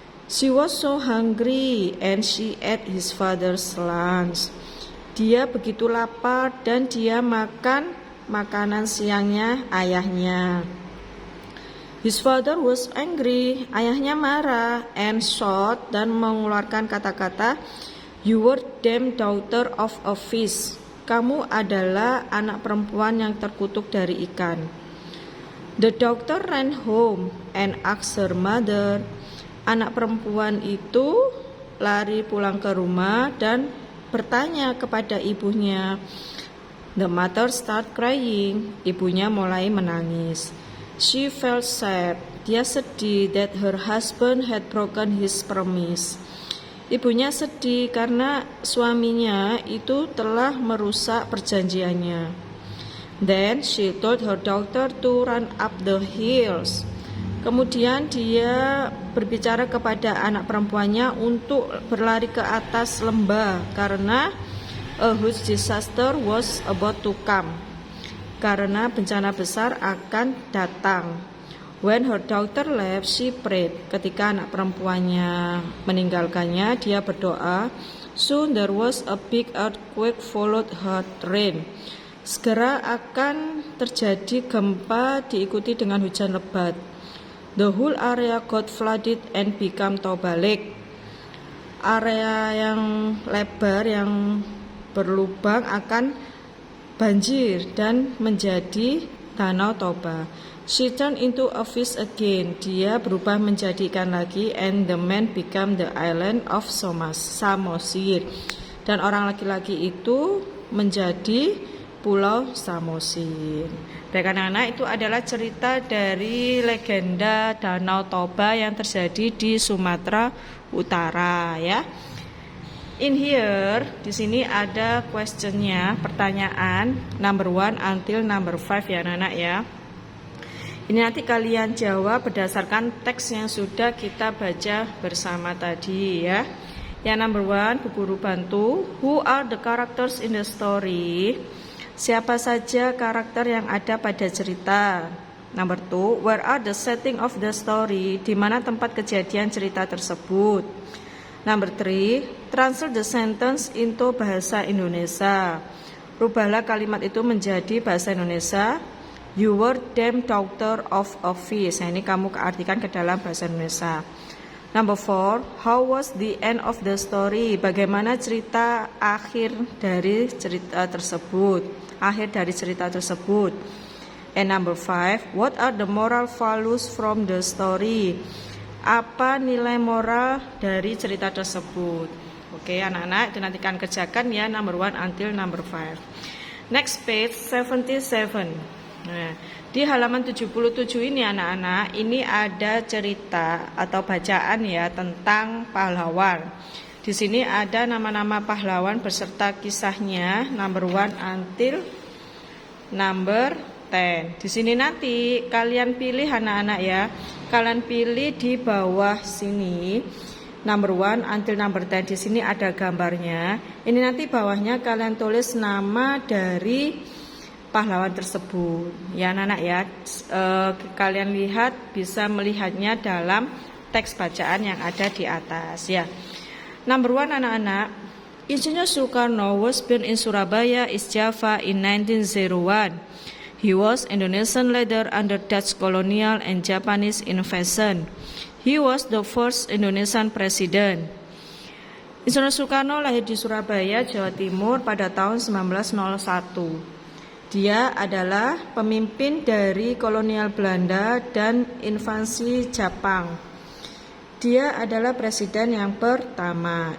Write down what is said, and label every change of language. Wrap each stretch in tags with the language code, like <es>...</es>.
<en>She was so hungry and she ate his father's lunch.</en> <id>Dia begitu lapar dan dia makan makanan siangnya ayahnya.</id> <en>His father was angry,</en> <id>ayahnya marah,</id> <en>and shout</en> <id>dan mengeluarkan kata-kata,</id> <en>you were damn daughter of a fish.</en> <id>Kamu adalah anak perempuan yang terkutuk dari ikan.</id> <en>The daughter ran home and asked her mother.</en> <id>Anak perempuan itu lari pulang ke rumah dan bertanya kepada ibunya.</id> <en>The mother started crying.</en> <id>Ibunya mulai menangis.</id> <en>She felt sad.</en> <id>Dia sedih</id> <en>that her husband had broken his promise.</en> <id>Ibunya sedih karena suaminya itu telah merusak perjanjiannya.</id> <en>Then she told her daughter to run up the hills.</en> <id>Kemudian dia berbicara kepada anak perempuannya untuk berlari ke atas lembah karena</id> <en>a huge disaster was about to come.</en> <id>Karena bencana besar akan datang.</id> <en>When her daughter left, she prayed.</en> <id>Ketika anak perempuannya meninggalkannya, dia berdoa.</id> <en>Soon there was a big earthquake followed hard rain.</en> <id>Segera akan terjadi gempa diikuti dengan hujan lebat.</id> <en>The whole area got flooded and became Toba Lake.</en> <id>Area yang lebar yang berlubang akan banjir dan menjadi Danau Toba.</id> <en>She turned into a fish again.</en> <id>Dia berubah menjadi ikan lagi,</id> <en>and the man became the island of Samosir.</en> <id>Dan orang laki-laki itu menjadi Pulau Samosir. Baik anak-anak, itu adalah cerita dari legenda Danau Toba yang terjadi di Sumatera Utara ya.</id> <en>In here,</en> <id>di sini ada questionnya, pertanyaan</id> <en>number 1 until number 5</en> <id>ya anak-anak ya. Ini nanti kalian jawab berdasarkan teks yang sudah kita baca bersama tadi ya. Yang number 1, Bu Guru bantu.</id> <en>Who are the characters in the story?</en> <id>Siapa saja karakter yang ada pada cerita?</id> <en>Number 2, where are the setting of the story?</en> <id>Di mana tempat kejadian cerita tersebut?</id> <en>Number 3, translate the sentence into bahasa Indonesia.</en> <id>Rubahlah kalimat itu menjadi bahasa Indonesia.</id> <en>You were damn doctor of office.</en> <id>Nah, ini kamu artikan ke dalam bahasa Indonesia.</id> <en>Number 4, how was the end of the story?</en> <id>Bagaimana cerita akhir dari cerita tersebut? Akhir dari cerita tersebut.</id> <en>And number 5, what are the moral values from the story?</en> <id>Apa nilai moral dari cerita tersebut? Oke, anak-anak, itu nanti kalian kerjakan ya,</id> <en>number 1 until number 5. Next page 77.</en> <id>Nah, di halaman 77 ini anak-anak, ini ada cerita atau bacaan ya tentang pahlawan. Di sini ada nama-nama pahlawan beserta kisahnya</id> <en>number 1 until number 10.</en> <id>Di sini nanti kalian pilih anak-anak ya. Kalian pilih di bawah sini</id> <en>number 1 until number 10.</en> <id>Di sini ada gambarnya. Ini nanti bawahnya kalian tulis nama dari pahlawan tersebut ya anak-anak ya. Kalian lihat, bisa melihatnya dalam teks bacaan yang ada di atas ya.</id> <en>Number 1 anak-anak, Insinyur Soekarno was born in Surabaya, East Java in 1901. He was Indonesian leader under Dutch colonial and Japanese invasion. He was the first Indonesian president.</en> <id>Insinyur Soekarno lahir di Surabaya, Jawa Timur pada tahun 1901. Dia adalah pemimpin dari kolonial Belanda dan invasi Jepang. Dia adalah presiden yang pertama.</id>